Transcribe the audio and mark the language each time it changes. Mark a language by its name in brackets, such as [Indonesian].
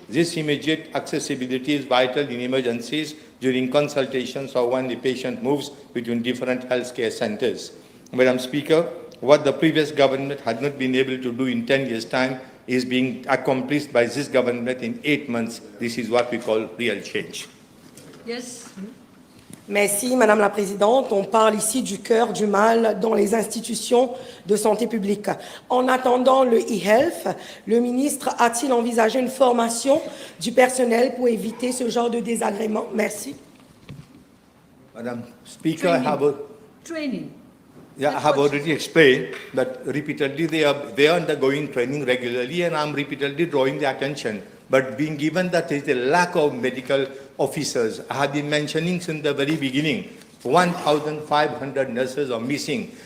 [English] This immediate accessibility is vital in emergencies, during consultations, or when the patient moves between different healthcare centers. Madam Speaker, what the previous government had not been able to do in 10 years' time is being accomplished by this government in 8 months. This is what we call real change. Yes. [French] Merci, Madame la Présidente. On parle ici du cœur du mal dans les institutions de santé publique. En attendant le e-health, le ministre a-t-il envisagé une formation du personnel pour éviter ce genre de désagrément? Merci. [English] Madam Speaker, I have Training. I have already explained that repeatedly they are undergoing training regularly, and I'm repeatedly drawing the attention. But being given that there is a lack of medical officers, I have been mentioning since the very beginning, 1,500 nurses are missing.